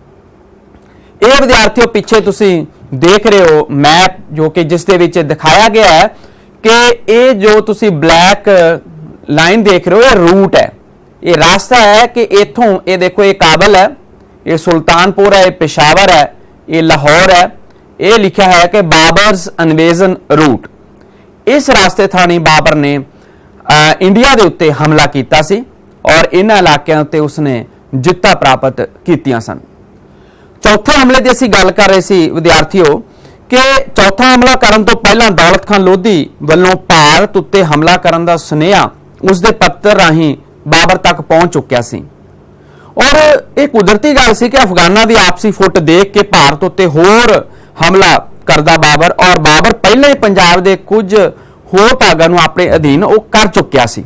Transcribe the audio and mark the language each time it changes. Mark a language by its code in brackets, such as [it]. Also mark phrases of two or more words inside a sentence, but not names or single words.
[pa] ਇਹ ਵਿਦਿਆਰਥੀਓ ਪਿੱਛੇ ਤੁਸੀਂ ਦੇਖ ਰਹੇ ਹੋ ਮੈਪ ਜੋ ਕਿ ਜਿਸ ਦੇ ਵਿੱਚ ਦਿਖਾਇਆ ਗਿਆ ਹੈ ਕਿ ਇਹ ਜੋ ਤੁਸੀਂ [en] black line [pa] ਦੇਖ ਰਹੇ ਹੋ ਇਹ ਰੂਟ ਹੈ, ਇਹ ਰਾਸਤਾ ਹੈ ਕਿ ਇਥੋਂ ਇਹ ਦੇਖੋ ਇਹ ਕਾਬਲ ਹੈ, ਇਹ ਸੁਲਤਾਨਪੁਰ ਹੈ, ਇਹ पेशावर ਹੈ, ਇਹ ਲਾਹੌਰ ਹੈ। ਇਹ ਲਿਖਿਆ ਹੈ ਕਿ [en] Babar's invasion route. [pa] ਇਸ ਰਾਸਤੇ ਥਾਨੀ ਬਾਬਰ ਨੇ ਇੰਡੀਆ ਕੇ ਉੱਤੇ ਹਮਲਾ ਕੀਆ ਸੀ ਔਰ ਇਨ੍ਹਾਂ ਇਲਾਕਿਆਂ ਉੱਤੇ ਉਸਨੇ ਜਿੱਤਾਂ ਪ੍ਰਾਪਤ ਕੀਤੀਆਂ ਸਨ। ਚੌਥੇ ਹਮਲੇ ਕੀ ਅਸੀਂ ਗੱਲ ਕਰ ਰਹੇ ਸੀ ਵਿਦਿਆਰਥੀਓ ਕਿ ਚੌਥਾ ਹਮਲਾ ਕਰਨ ਤੋਂ ਪਹਿਲਾਂ ਦੌਲਤ ਖਾਨ ਲੋਧੀ ਵੱਲੋਂ ਭਾਰਤ ਉੱਤੇ ਹਮਲਾ ਕਰਨ ਦਾ ਸੁਨੇਹਾ ਉਸਦੇ ਪੱਤਰ ਰਾਹੀਂ ਬਾਬਰ ਤੱਕ ਪਹੁੰਚ ਚੁੱਕਿਆ ਸੀ ਔਰ ਇੱਕ ਕੁਦਰਤੀ ਗੱਲ ਸੀ ਕਿ ਅਫ਼ਗਾਨਾਂ ਦੀ ਆਪਸੀ ਫੁੱਟ ਦੇਖ ਕੇ ਭਾਰਤ ਉੱਤੇ ਹੋਰ ਹਮਲਾ ਕਰਦਾ ਬਾਬਰ ਔਰ ਬਾਬਰ ਪਹਿਲਾਂ ਹੀ ਪੰਜਾਬ ਦੇ ਕੁਝ ਹੋਰ ਭਾਗਾਂ ਨੂੰ ਆਪਣੇ ਅਧੀਨ ਵੋ ਕਰ ਚੁੱਕਿਆ ਸੀ।